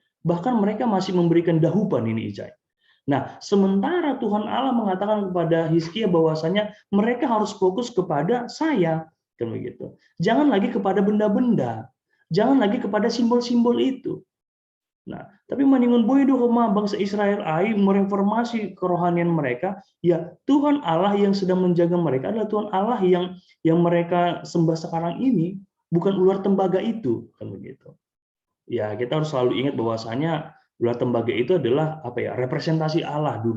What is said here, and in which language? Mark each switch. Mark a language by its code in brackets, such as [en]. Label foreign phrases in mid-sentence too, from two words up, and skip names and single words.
[id] Bahkan mereka masih memberikan dahuban ini, Ijay. Nah, sementara Tuhan Allah mengatakan kepada Hizkia bahwasanya mereka harus fokus kepada saya, kan begitu. Jangan lagi kepada benda-benda, jangan lagi kepada simbol-simbol itu. Nah, tapi [bts] maningun boy do [id] bangsa Israel ai mereformasi kerohanian mereka, ya Tuhan Allah yang sedang menjaga mereka adalah Tuhan Allah yang mereka sembah sekarang ini, bukan ular tembaga itu, kan begitu. Ya, kita harus selalu ingat bahwasanya ular tembaga itu adalah apa ya, representasi Allah dulu.